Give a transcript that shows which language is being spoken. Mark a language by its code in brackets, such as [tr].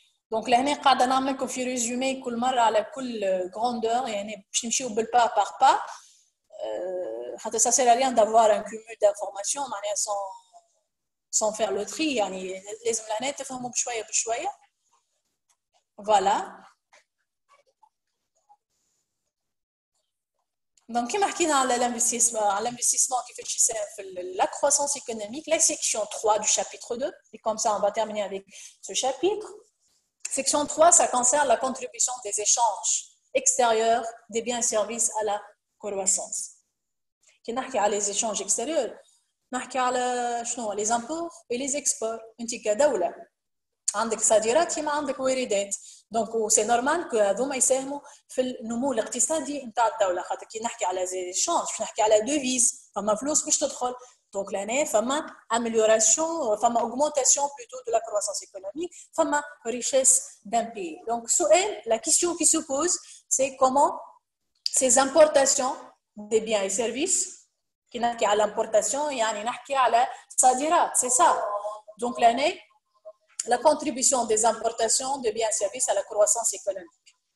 [fr] Donc, là, on va [ar] نعمل لكم في résumé كل مرة على كل grandeur، يعني باش نمشيو بالبا par pas. [fr] حتى ça sert à rien d'avoir un cumul d'informations معناها sans faire le tri. [ar] يعني لازم العناية تفهموا بشوية بشوية. Voilà. [fr] Donc, [ar] كما حكينا على [fr] l'investissement [ar] كيفاش يساهم في [fr] la croissance économique, la section 3 du chapitre 2, et comme ça on va terminer avec ce chapitre. Section 3, ça concerne la contribution des échanges extérieurs des biens et services à la croissance. [ar] كي نحكي على [fr] les échanges extérieurs, [ar] نحكي على شنو [fr] les imports et les exports. [ar] انت كدولة عندك صادرات كما عندك واردات، دونك سي نورمال كو هذوما يساهموا في النمو الاقتصادي نتاع الدولة. خاطر كي نحكي على زي شونج باش نحكي على دوفيز، فما فلوس باش تدخل، دونك لهنا فما امélioration، فما [fr] augmentation plutôt de la croissance économique، [ar] فما [fr] richesse d'un pays. Donc سؤال la question qui se pose c'est comment ces importations des biens et services، [ar] كي نحكي على [fr] l'importation [ar] يعني نحكي على صادرات، [fr] c'est ça. Donc l'année la contribution des importations de biens et services à la croissance économique.